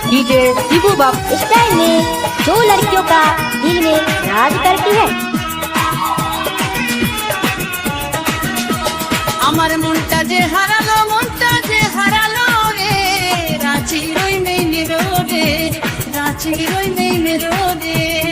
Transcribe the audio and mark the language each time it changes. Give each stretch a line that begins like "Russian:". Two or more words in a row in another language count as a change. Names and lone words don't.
Hindi: डीजे शिबू बाबू, इस टाइम में जो लड़कियों का दिल में राज करती है।
Bangla: আমার মনটা যে হারালো, মনটা যে হারালো রে, রাঁচির ওই
English: main road,
Bangla: রাঁচির ওই
English: main road.